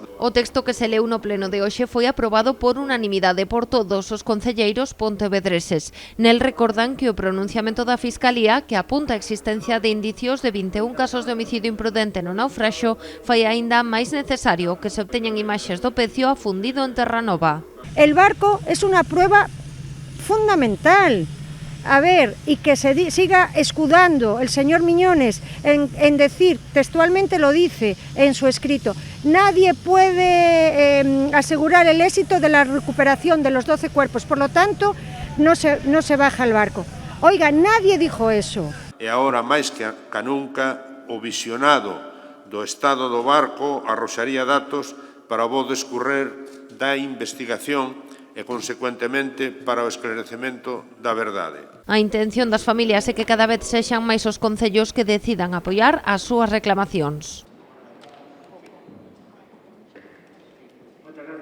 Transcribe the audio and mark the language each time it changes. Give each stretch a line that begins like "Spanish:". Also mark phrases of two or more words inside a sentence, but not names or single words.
Galician: O texto que se leu no pleno de hoxe foi aprobado por unanimidade por todos os concelleiros pontevedreses. Nel recordan que o pronunciamento da Fiscalía, que apunta a existencia de indicios de 21 casos de homicidio imprudente no naufraxo, fai aínda máis necesario que se obteñan imaxes do pecio afundido en Terranova.
Spanish: El barco es una prueba fundamental. A ver, y que se siga escudando el señor Miñones en decir, textualmente lo dice en su escrito, nadie puede asegurar el éxito de la recuperación de los 12 cuerpos, por lo tanto, no se baja el barco. Oiga, nadie dijo eso.
Galician: E agora, máis que nunca, o visionado do estado do barco arroxaría datos para o bo descurrer da investigación e, consecuentemente, para o esclarecemento da verdade. A intención das familias é que cada vez sexan máis os concellos que decidan apoiar as súas reclamacións.